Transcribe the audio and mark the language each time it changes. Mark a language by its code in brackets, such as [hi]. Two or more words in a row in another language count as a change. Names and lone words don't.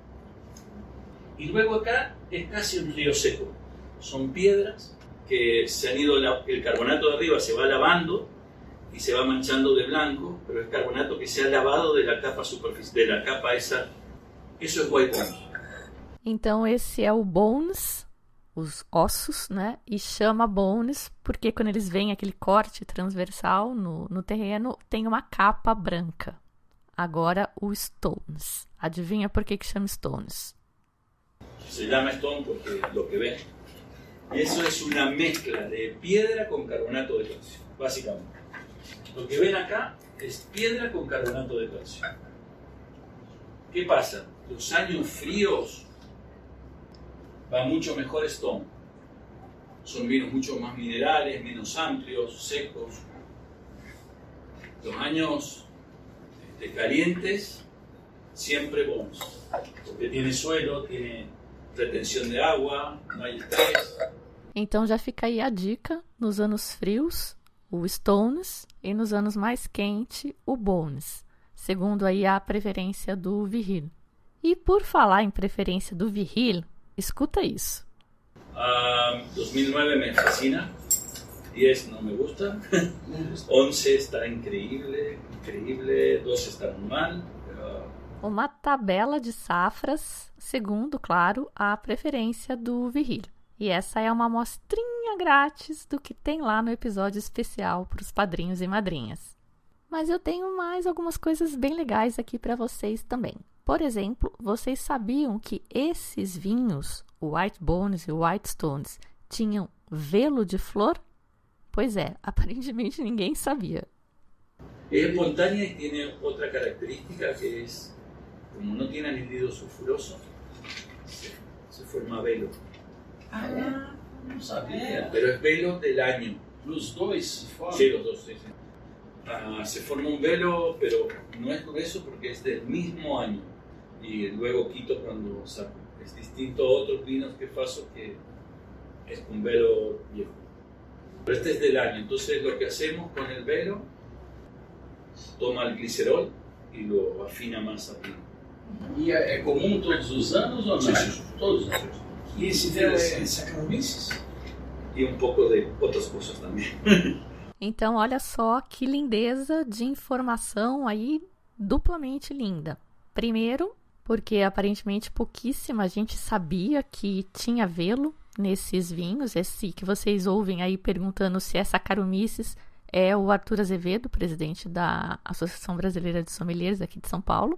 [es] Y luego acá es casi un río seco. Son piedras que se han ido, el carbonato de arriba se va lavando y se va manchando de blanco, pero es carbonato que se ha lavado de la capa superficial, de la capa esa. Eso es White Bones. [pt] Então esse é o bones, os ossos, né? E chama bones porque quando eles veem aquele corte transversal no terreno, tem uma capa branca. Agora o stones. Adivinha por que chama stones? [es] Se llama stone porque lo que ven. Y eso es una mezcla de piedra con carbonato de calcio, básicamente. Lo que ven acá es piedra con carbonato de calcio. ¿Qué pasa? Los años fríos va mucho mejor stone. Son vinos mucho más minerales, menos amplios, secos. Los años calientes, siempre bones. Porque tiene suelo, tiene retención de agua, no hay estrés. [pt] Então já fica aí a dica, nos anos frios, o stones, e nos anos mais quentes, o bones, segundo aí a preferência do Viril. E por falar em preferência do Viril, Escuta isso. [es] 2009 me fascina, 10 no me gusta, 11 está increíble, 12 está muy mal. [pt] Uma tabela de safras, segundo, claro, a preferência do Virgílio. E essa é uma amostrinha grátis do que tem lá no episódio especial para os padrinhos e madrinhas. Mas eu tenho mais algumas coisas bem legais aqui para vocês também. Por exemplo, vocês sabiam que esses vinhos, o White Bones e o White Stones, tinham velo de flor? Pois é, aparentemente ninguém sabia. [es] Es espontánea y tiene otra característica que es, como no tiene anhídrido sulfuroso, se forma velo. [pt] Não sabia. [es] Pero es velo del año. [pt] Nos dois se forma? [es] Sí, los dos, sí. Se forma un velo, pero no es grueso porque es del mismo año. Y luego quito cuando saco. Es distinto a otros vinos que paso que es con velo viejo. Pero este es del año, entonces lo que hacemos con el velo, toma el glicerol y lo afina más al vino. [pt] E é comum todos os anos ou não? [es] Sí. [pt] Todos os anos. E esse velo é Saccharomyces? [es] Y un poco de otras cosas también. [pt] Então, olha só que lindeza de informação aí, duplamente linda. Primeiro, porque aparentemente pouquíssima gente sabia que tinha velo nesses vinhos. Esse que vocês ouvem aí perguntando se é Saccharomyces é o Arthur Azevedo, presidente da Associação Brasileira de Sommeliers aqui de São Paulo.